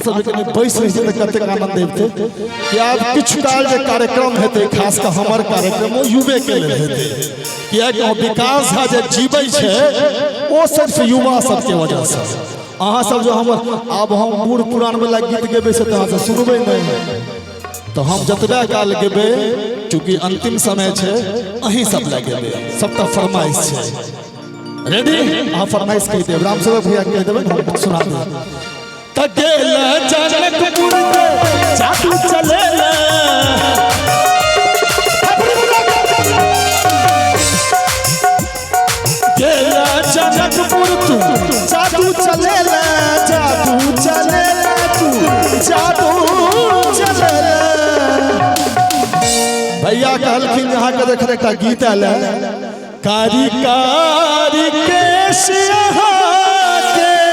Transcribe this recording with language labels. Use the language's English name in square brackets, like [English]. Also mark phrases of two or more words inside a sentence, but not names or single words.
[Maithili] सब कनी बैस रही छै त कतेक आनंद देते कि आब किछु काल जे कार्यक्रम हेतै खास कर हमर कार्यक्रम ओ युवे के लेल हेतै कियाकि विकास झा जे जीवै छै ओ सिर्फ युवा सबके वजह से अहाँ सब जो हमर आब हम बूढ़ पुरान वाला गीत गेबै से अहाँ सब सुनबै नहीं तो हम जतबा काल गेबै चूंकि अंतिम समय छै अहीं सब लगेबै सबटा फरमाइश छै रेडी अहाँ फरमाइश कहि देब राम सेवक भैया कहि देबै हम सुना देब। तकेला जनकपुर के जादू चले जनकपुर तू जादू चले भैया कहलखिन यहाँ के देख एक गीत आयल कारी कारी केश के